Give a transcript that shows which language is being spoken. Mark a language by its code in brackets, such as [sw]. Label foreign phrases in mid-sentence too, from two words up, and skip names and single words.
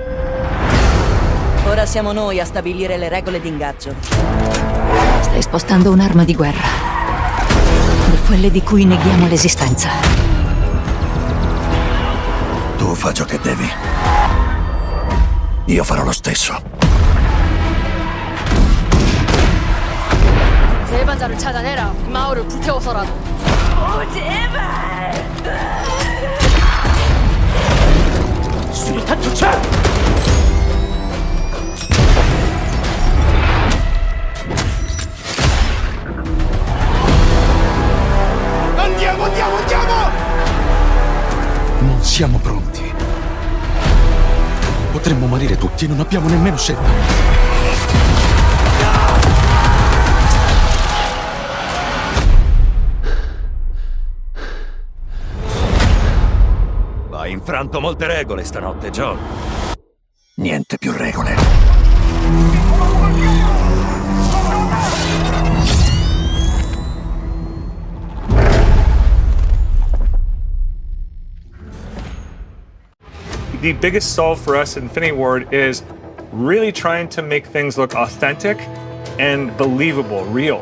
[it] Ora siamo noi a stabilire le regole d'ingaggio. Stai spostando un'arma di guerra. Di quelle di cui neghiamo l'esistenza. Tu fa ciò che devi. Io farò lo stesso. [ko] 대반자를 찾아내라. 이 마을을 불태워서라도. 제발! 수류탄 투척! [it] Andiamo! Non siamo pronti. Potremmo morire tutti e non abbiamo nemmeno scelta. Hai infranto molte regole stanotte, John. Niente più regole. [en] The biggest solve for us at Infinity Ward is really trying to make things look authentic and believable, real.